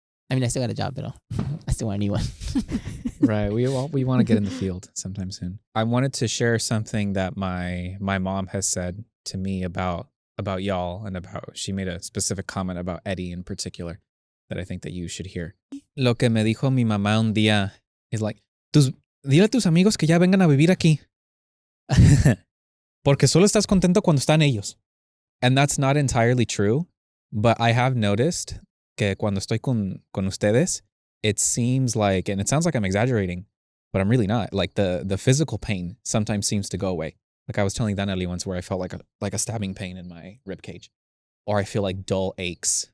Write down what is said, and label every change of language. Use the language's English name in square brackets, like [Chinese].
[English] I mean, I still got a job, but I still want a new one. Right. We want to get in the field sometime soon. I wanted to share something that my mom has said to me about y'all, and she made a specific comment about Eddie in particular that I think that you should hear. [Spanish] Lo que me dijo mi mamá un día [English] is like, [Spanish] dile a tus amigos que ya vengan a vivir aquí. Porque solo estás contento cuando están ellos. [English] And that's not entirely true, but I have noticed [Spanish] que cuando estoy con ustedes, [English] it seems like, and it sounds like I'm exaggerating, but I'm really not. Like the physical pain sometimes seems to go away. Like I was telling Danelli once where I felt like a stabbing pain in my rib cage, or I feel like dull aches.